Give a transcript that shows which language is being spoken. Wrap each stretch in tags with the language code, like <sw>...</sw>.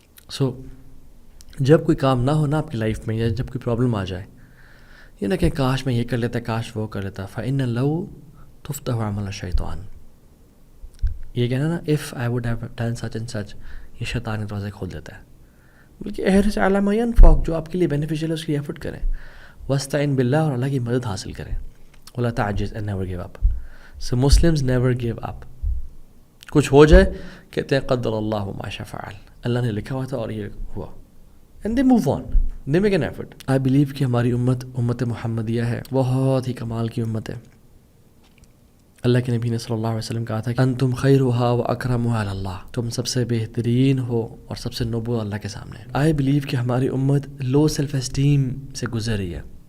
<ur>سو جب کوئی کام نہ ہونا آپ کی لائف میں, یا جب کوئی پرابلم آ جائے, یہ نہ کہ کاش میں یہ کر لیتا, کاش وہ کر لیتا.</ur> <ar>فَإِنَّ لَوْ تُفْتَحُ عَمَلَ الشَّيْطَانِ.</ar> <ur>یہ کہنا نا</ur> <en>if I would have done such and such,</en> <ur>یہ شیطان کے دروازے کھول دیتا ہے. بلکہ</ur> <ar>احرص علی ما ینفعک,</ar> <ur>جو آپ کے لیے بینیفیشیل ہے اس کی ایفرٹ کریں.</ur> <ar>واستعن باللہ,</ar> <ur>اور اللہ کی مدد حاصل کریں.</ur> <ar>ولا تعجز</ar> <en>and never give up. So Muslims never give up.</en> <ur>کچھ ہو جائے کہتے ہیں</ur> <ar>قدر اللہ ما شاء فعل,</ar> <ur>اللہ نے لکھا ہوا تھا اور یہ ہوا.</ur> <en>And they move on. They make an effort. I believe</en> <ur>کہ ہماری امت محمدیہ ہے, بہت ہی کمال کی امت ہے. اللہ کے نبی نے صلی اللہ علیہ وسلم کہا تھا کہ</ur> <ar>انتم خیرھا و اکرمھا علی اللہ،</ar> <ur>تم سب سے بہترین ہو اور سب سے نوبل اللہ کے سامنے۔ آئی بلیو کہ ہماری امت لو سیلف اسٹیم سے گزر رہی ہے۔</ur>